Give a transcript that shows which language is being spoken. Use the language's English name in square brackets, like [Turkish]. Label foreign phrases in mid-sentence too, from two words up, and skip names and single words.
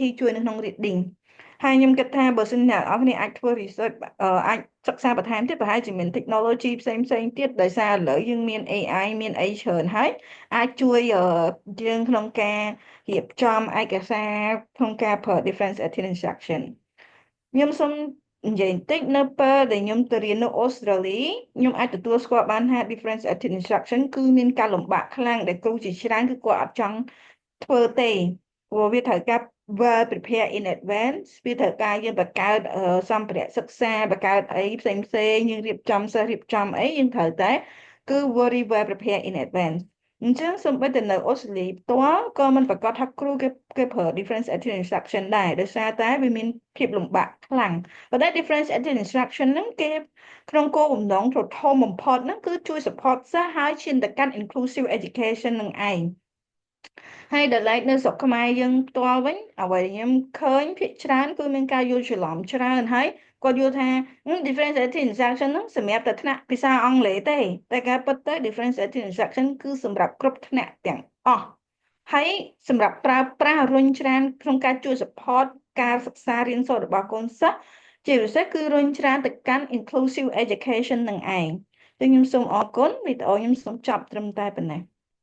[Khmer] ជួយនៅក្នុង reading ហើយខ្ញុំគិតថាបើសិនអ្នកនរគ្នាអាចធ្វើ research អាចសិក្សាបន្ថែមទៀតប្រហែលជាមាន technology ផ្សេងទៀតដោយសារឥឡូវយើងមាន AI មានអីច្រើនហើយអាចជួយយើងក្នុងការរៀបចំឯកសារក្នុងការប្រើ [English] difference attention instruction [Khmer] ខ្ញុំសូមនិយាយបន្តិចនៅពេលដែលខ្ញុំទៅរៀននៅអូ ស្ត្រាលីខ្ញុំអាចទទួលស្គាល់បានថា [English] difference attention instruction [Khmer] គឺមានការលំបាកខ្លាំងដែលគ្រូជាច្រើនគឺគាត់អត់ចង់ធ្វើទេព្រោះវាត្រូវការ [English] well prepare in advance [Khmer] វាត្រូវការយើងបង្កើតសម្ភារៈសិក្សាបង្កើតអីផ្សេងយើងរៀបចំសិស្សរៀបចំអី យើងត្រូវតែគឺ [English] very well prepare in advance [Khmer] អញ្ចឹងសូម្បីតែនៅអូស្ត្រាលីផ្ទាល់ក៏មិនប្រកាសថាគ្រូគេប្រើ [English] difference attention instruction [Khmer] ដែរដោយសារតែវាមានភាពលំបា កខ្លាំងប៉ុន្តែ [English] difference attention instruction [Khmer] ហ្នឹងគេក្នុងគោលបំណងធំបំផុតហ្នឹងគឺជួយ support សិស្សឲ្យឈានទៅកាន់ [English] inclusive education [Khmer] នឹងឯងហើយដល់ឡែកនៅស្រុកខ្មែរយើងផ្ទាល់វិញអ្វីខ្ញុំឃើញភាគច្រើនគឺមានការយ ល់ច្រឡំច្រើនហើយគាត់យល់ថា [English] difference attention instruction [Khmer] ហ្នឹងសម្រាប់តែថ្នាក់ភាសាអង់គ្លេសទេតែការពិតទៅ [English] difference attention instruction [Khmer] គឺសម្រាប់គ្រប់ថ្នាក់ទាំងអស់ហើយសម្រាប់ប្រើប្រាស់រុញច្រានក្នុងការជួយ support ការសិក្សារៀនសូត្ររបស់កូនសិស្សជាពិសេសគឺរុញច្រានទៅកាន់ [English] inclusive education [Khmer] នឹងឯងខ្ញុំសូមអរគុណវីដេអូខ្ញុំសូមចប់ត្រឹមតែប៉ុណ្ណេះ